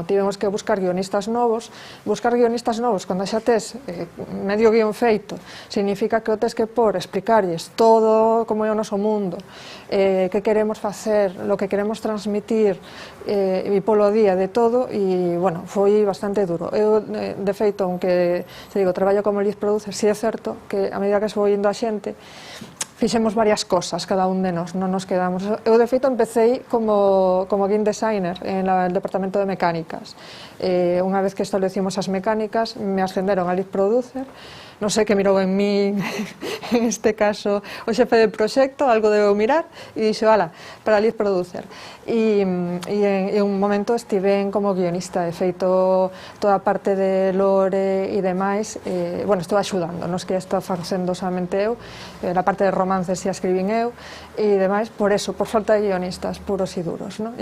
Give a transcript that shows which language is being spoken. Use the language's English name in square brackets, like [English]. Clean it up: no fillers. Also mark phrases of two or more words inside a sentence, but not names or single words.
[Galician] Tivemos que buscar guionistas novos. Buscar guionistas novos, cando xa tes medio guión feito, significa que o tes que explicarlles todo como é o noso mundo, que queremos facer, lo que queremos transmitir, e polo día de todo, e, bueno, foi bastante duro. Eu, de feito, aunque, te digo, traballo como [English] lead producer, [Galician] si é certo que, a medida que se foi indo a xente, fixemos varias cosas, cada un de nós, non nos quedamos. Eu, de feito, empecé como [English] game designer [Spanish] en el departamento de mecánicas. [Galician] Unha vez que establecimos as mecánicas, me ascenderon a [English] lead producer. [Galician] Non sei que mirou en mí, en este caso, o xefe de proxecto, algo debeu mirar, e dixo, ala, para [English] lead producer. [Galician] E en un momento estive como guionista, de feito, toda a parte de lore e demais, bueno, estou axudando, non que estou facendo solamente eu, na parte de romances xa escribín eu, e demais, por eso, por falta de guionistas puros e duros, non?